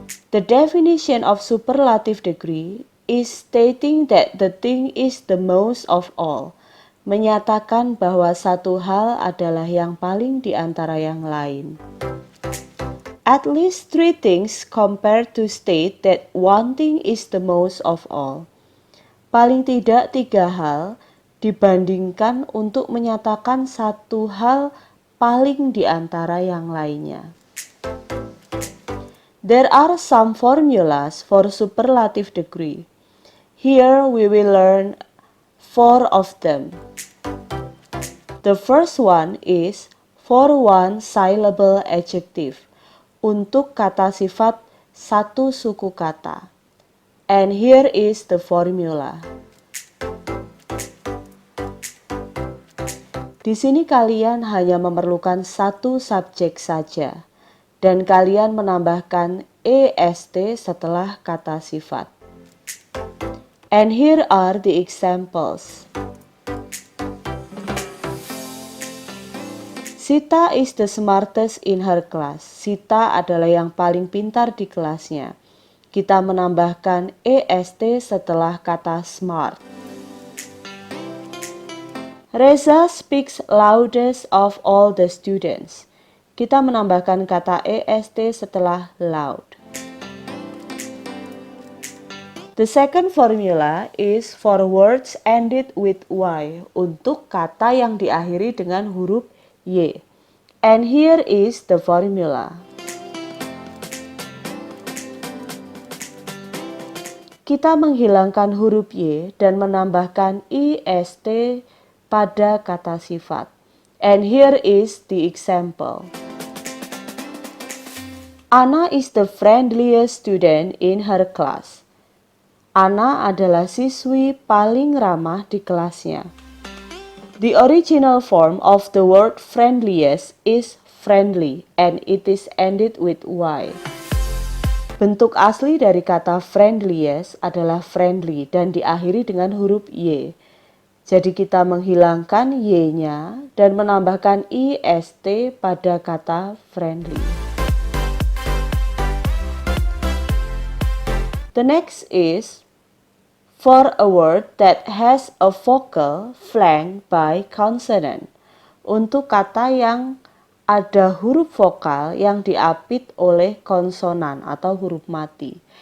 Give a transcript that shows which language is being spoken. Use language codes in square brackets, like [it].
[en] The definition of superlative degree is stating that the thing is the most of all, [id] menyatakan bahwa satu hal adalah yang paling di antara yang lain. [en] At least three things compared to state that one thing is the most of all. [id] Paling tidak tiga hal dibandingkan untuk menyatakan satu hal paling di antara yang lainnya. [en] There are some formulas for superlative degree. Here we will learn 4 of them. The first one is for one syllable adjective, [id] untuk kata sifat satu suku kata. [en] And here is the formula. [id] Di sini kalian hanya memerlukan satu subjek saja, dan kalian menambahkan est setelah kata sifat. [en] And here are the examples. Sita is the smartest in her class. [id] Sita adalah yang paling pintar di kelasnya. Kita menambahkan est setelah kata smart. [en] Reza speaks loudest of all the students. [id] Kita menambahkan kata est setelah loud. [en] The second formula is for words ended with y, [id] untuk kata yang diakhiri dengan huruf y. [en] And here is the formula. [id] Kita menghilangkan huruf y dan menambahkan ist pada kata sifat. [en] And here is the example. Anna is the friendliest student in her class. [id] Anna adalah siswi paling ramah di kelasnya. [en] The original form of the word friendliest is friendly and it is ended with y. [id] Bentuk asli dari kata friendliest adalah friendly dan diakhiri dengan huruf y. Jadi kita menghilangkan y-nya dan menambahkan ist pada kata friendly. [en] The next is for a word that has a vowel flanked by consonant. [id] Untuk kata yang ada huruf vokal yang diapit oleh konsonan atau huruf mati.